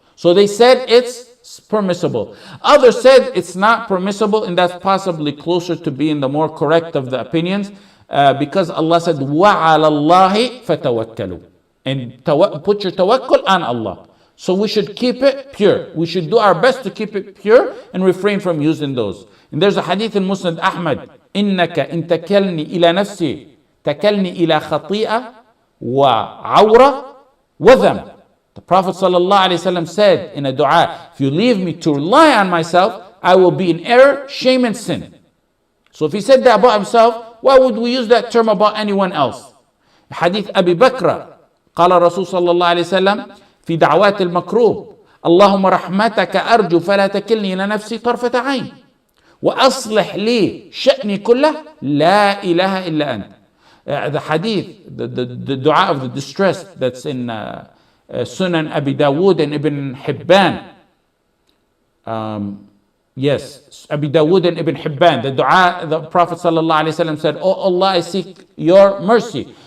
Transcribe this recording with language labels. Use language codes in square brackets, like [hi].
[en] So they said it's permissible. Others said it's not permissible, and that's possibly closer to being the more correct of the opinions, because Allah said, [ar] وَعَلَى اللَّهِ فَتَوَكَّلُوا. [en] And put your tawakkul on Allah. So we should keep it pure. We should do our best to keep it pure and refrain from using those. And there's a hadith in Musnad Ahmad, [ar] إِنَّكَ إِن تَكَلْنِي إِلَى نَفْسِي تَكَلْنِي إِلَى خَطِيئَةٍ وَعَوْرَةٍ وَذَنْبٍ. [en] The Prophet ﷺ said in a dua, if you leave me to rely on myself, I will be in error, shame and sin. So if he said that about himself, why would we use that term about anyone else? [ar] Hadith Abi Bakr, قال رسول صلى الله عليه وسلم في دعوات المكروب اللهم رحمتك أرجو فلا تكلني إلى نفسي طرفة عين وأصلح لي شأني كله لا إله إلا أنت. [en] The hadith, the dua of the distress that's in Sunan Abi Dawood and Ibn Hibban. Yes, Abi Dawood and Ibn Hibban. The dua, the Prophet ﷺ said, Oh Allah, I seek your mercy.